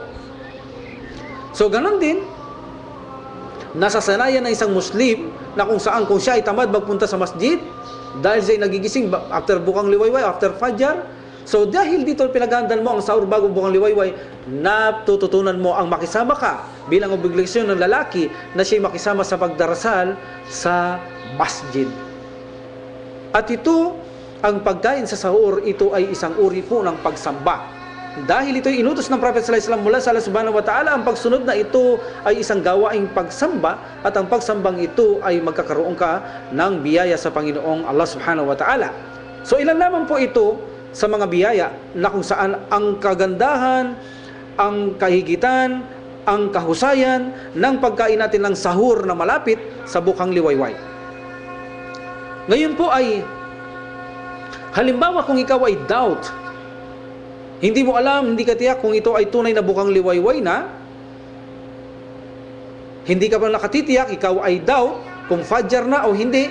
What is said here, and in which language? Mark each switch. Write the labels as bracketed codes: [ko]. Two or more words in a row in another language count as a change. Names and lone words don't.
[tl] So ganon din, nasasanayan ng isang Muslim na kung saan, kung siya ay tamad magpunta sa masjid, dahil siya ay nagigising after bukang liwayway, after Fajr, so dahil dito pinaghandaan mo ang sahur bago bukang liwayway, natututunan mo ang makisama ka bilang obligasyon ng lalaki na siya makisama sa pagdarasal sa masjid. At ito, ang pagkain sa sahur, ito ay isang uri po ng pagsamba. Dahil ito ay inutos ng Prophet [ar] صلى الله عليه وسلم [tl] mula sa Allah [ar] سبحانه وتعالى, [tl] ang pagsunod na ito ay isang gawaing pagsamba, at ang pagsambang ito ay magkakaroon ka ng biyaya sa Panginoong Allah [ar] سبحانه وتعالى. [tl] So ilan lamang po ito sa mga biyaya na kung saan ang kagandahan ang kahigitan, ang kahusayan ng pagkain natin ng sahur na malapit sa bukang liwayway. Ngayon po ay, halimbawa kung ikaw ay doubt, hindi mo alam, hindi ka tiyak kung ito ay tunay na bukang liwayway na, hindi ka pa nakatitiyak, ikaw ay doubt kung fajr na o hindi.